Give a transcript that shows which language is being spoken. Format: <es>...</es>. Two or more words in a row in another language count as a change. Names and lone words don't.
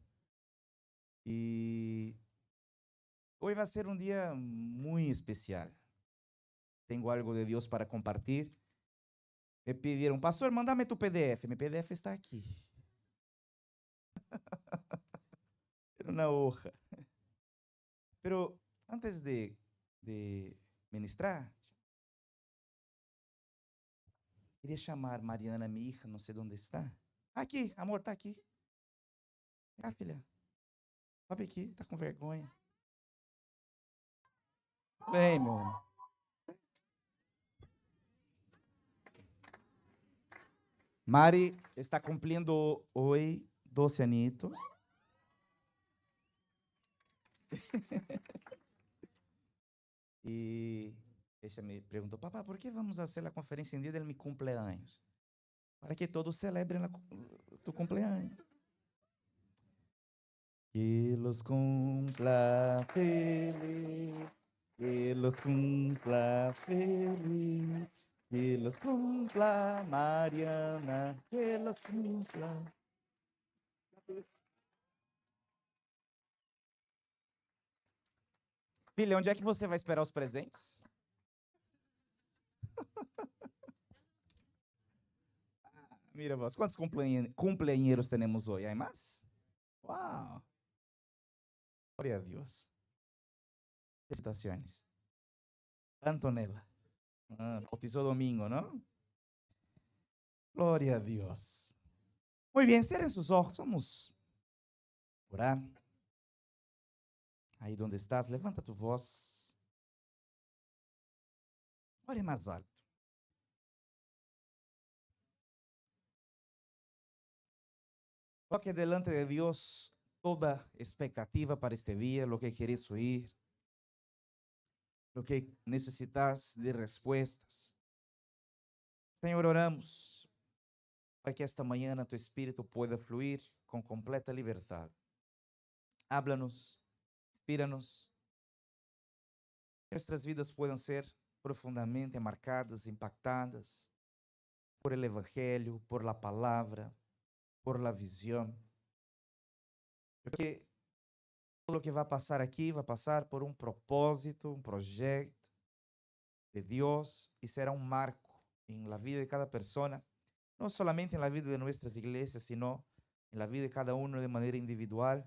<es>Y hoy va a ser un día muy especial. Tengo algo de Dios para compartir. Me pidieron, pastor, mándame tu PDF. Mi PDF está aquí. Era una hoja. Pero antes de ministrar,</es> <pt>queria chamar Mariana, minha hija, não sei onde está. Aqui, amor, tá aqui. Ah, filha, sobe aqui, tá com vergonha. Vem, meu amor. Mari está cumprindo hoje 12 añitos. E ella me perguntou, papá, por que vamos fazer a conferência em dia de meu cumpleaños? Para que todos celebrem tu cumpleaños.</pt> <es>Que los cumpla feliz, que los cumpla feliz, que los cumpla Mariana, que los cumpla.</es> <pt>Filha, onde é que você vai esperar os presentes?</pt> <es>Mira vos,</es> <pt>quantos cumpleañeros temos hoje? Há mais? Uau! Glória a Deus. Felicitações. Antonella.</pt> <es>Bautizó domingo, ¿no?</es> <pt>Glória a Deus.</pt> <es>Muy bien, cierren sus ojos. Vamos orar.</es> <pt>Aí onde</pt> <es>estás, levanta tu voz.</es> <pt>Ore mais alto. Coloque delante de Deus toda expectativa para este dia,</pt> <es>lo que queres oír,</es> <pt>lo que necessitas de respostas. Senhor, oramos para que esta manhã tu Espírito pueda fluir com completa liberdade.</pt> <es>Háblanos, inspíranos. Que nuestras vidas puedan ser profundamente marcadas, impactadas por el Evangelio, por la palabra, por la visión. Porque todo lo que va a pasar aquí va a pasar por un propósito, un proyecto de Dios y será un marco en la vida de cada persona, no solamente en la vida de nuestras iglesias, sino en la vida de cada uno de manera individual.</es>